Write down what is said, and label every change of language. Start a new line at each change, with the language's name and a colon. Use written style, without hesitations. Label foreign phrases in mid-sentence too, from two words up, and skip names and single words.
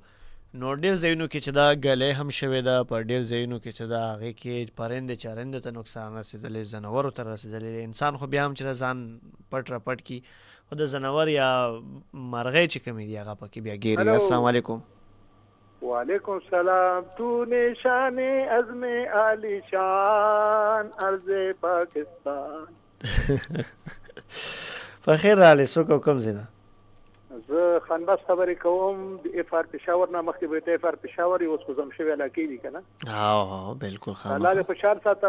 Pashto: نو ډېر ځایونو کې چې دا ګلۍ هم شوې ده، په ډېر ځایونو کې چې دا هغې کې پرندې چرندې ته نقصان رسېدلی، ځناورو ته رسېدلی. انسان خو بیا هم چې ځان پټ راپټ کي، خو د ځناور یا مرغۍ چې کومې دي هغه پکې بیا ګیري.
Arabic: السلام علیکم. وعلیکم السلام.
Urdu: تو نشان عزم عالی شان عرض پاکستان.
Pashto: په خیر راغلی. څوک او کوم ځای نه؟ زه خانباس خبرې کوم د اف آر پېښور نه. مخکې به اف آر پېښور یې اوس خو زم شوي علاقې دي که نه. بلکل. الله دې خوشحال ساته.